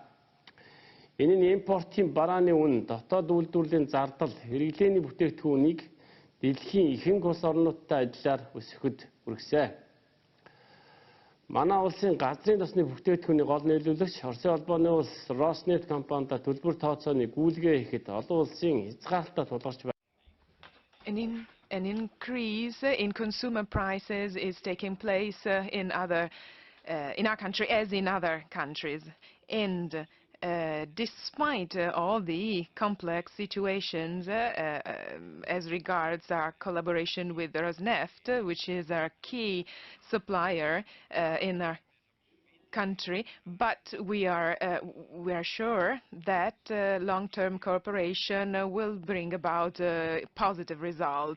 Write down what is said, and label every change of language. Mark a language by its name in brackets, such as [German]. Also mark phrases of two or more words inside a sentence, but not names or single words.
[Mongolian] Энэ нь импортын барааны үн, дотоод үйлдвэрлэлийн зардал, хэрэглээний бүтээгдэхүүнийг дэлхийн ихэнх улс орнуудтай адилаар өсгөхөд хүргэсэн. Манай улсын газрын тосны бүтээгдэхүүний гол нийлүүлэгч Оросын холбооны улс Роснефть компанида төлбөр тооцооны гүйлгээ хийхэд олон улсын хязгаарлалтаа тулгарч байна. [English] An an increase in consumer prices is taking place in our country as in other countries. And despite all the complex situations as regards our collaboration with Rosneft, which is our key supplier in our country, but we are sure that long-term cooperation will bring about positive results.